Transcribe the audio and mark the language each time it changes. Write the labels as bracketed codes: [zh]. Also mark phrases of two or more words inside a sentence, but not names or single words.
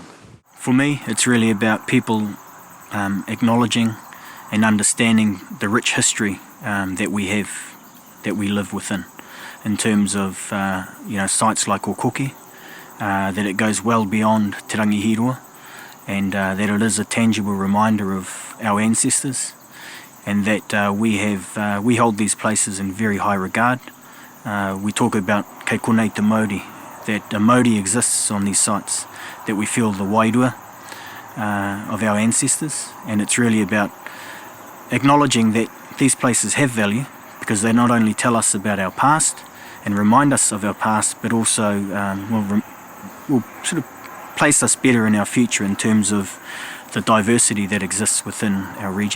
[en] For me, it's really about people acknowledging and understanding the rich history that we have, that we live within, in terms of sites like Okoke, that it goes well beyond Te Rangihirua, and that it is a tangible reminder of our ancestors, and that we hold these places in very high regard. We talk about [mi] kei konei te Maori, [en] that a Maori exists on these sites, that we feel the wairua of our ancestors, and it's really about acknowledging that these places have value, because they not only tell us about our past and remind us of our past, but also will sort of place us better in our future in terms of the diversity that exists within our region.